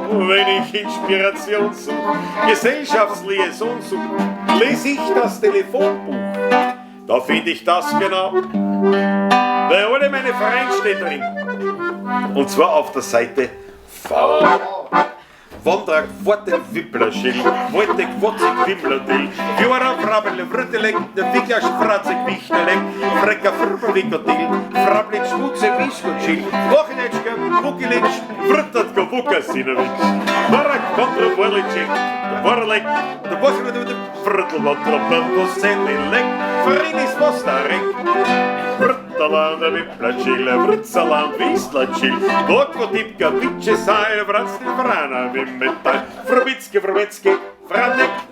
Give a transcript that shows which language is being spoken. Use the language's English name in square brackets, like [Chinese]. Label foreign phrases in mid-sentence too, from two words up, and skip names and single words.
[German] Wenn ich Inspiration suche, Gesellschaftsliaison suche, lese ich das Telefonbuch. Da finde ich das genau, weil alle meine Vereine stehen drin. Und zwar auf der Seite V. Wandrag, Worten, Wipplerschild, Wollte, Quotzig, Wimmlerdill, Jura, Frabele, Vrütteleg, der Wickler, Spratzig, Wichteleg, Frecker, Früppelwickerdill, Frablitsch, Schmutze, Wischkutschil, Wochenetschka, Wuckilitsch, Vrüttatko, Wukasinowitsch, Warak, Kontra, Worlitschik, der Worlek, der Wochenetschka, der Vrüttelwattrappan, Wosselilek, Frinis, Wostarek, Vrüttaland, der Wipplerschil, Vrützaland, Wieslatschil, Wokvotipka, Witsche, Seil, Vratzl, Vrana, Wimmetal, Frabitzky, Franek.